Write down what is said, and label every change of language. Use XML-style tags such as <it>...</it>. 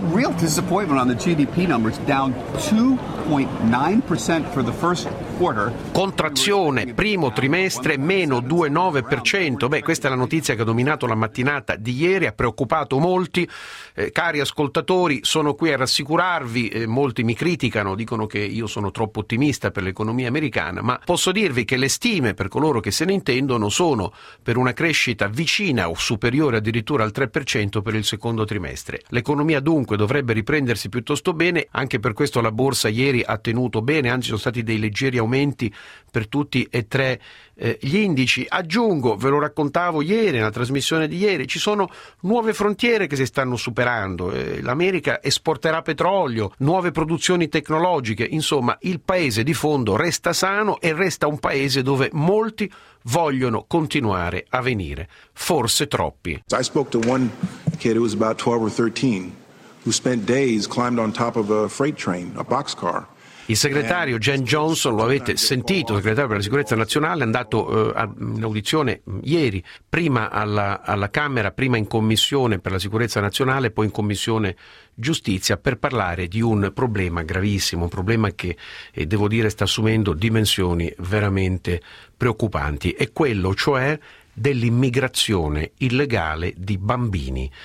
<en>Real disappointment on the GDP numbers, down 2.9% for the first quarter.</en> <it>Contrazione, primo trimestre, meno 2.9%. Beh, questa è la notizia che ha dominato la mattinata di ieri, ha preoccupato molti. Cari ascoltatori, sono qui a rassicurarvi, molti mi criticano, dicono che io sono troppo ottimista per l'economia americana, ma posso dirvi che le stime per coloro che se ne intendono sono per una crescita vicina o superiore addirittura al 3% per il secondo trimestre. L'economia dunque dovrebbe riprendersi piuttosto bene, anche per questo la borsa ieri ha tenuto bene, anzi sono stati dei leggeri aumenti per tutti e tre gli indici. Aggiungo, ve lo raccontavo ieri nella trasmissione di ieri, ci sono nuove frontiere che si stanno superando, l'America esporterà petrolio, nuove produzioni tecnologiche, insomma il paese di fondo resta sano e resta un paese dove molti vogliono continuare a venire, forse troppi.</it> <en>I spoke to one kid who was about 12 or 13 who spent days climbed on top of a freight train, a boxcar.</en> <it>Il segretario Jen Johnson, lo avete sentito, segretario per la sicurezza nazionale, è andato in audizione ieri, prima alla Camera, prima in commissione per la sicurezza nazionale, poi in commissione giustizia, per parlare di un problema gravissimo, un problema che devo dire sta assumendo dimensioni veramente preoccupanti, e quello cioè dell'immigrazione illegale di bambini.</it>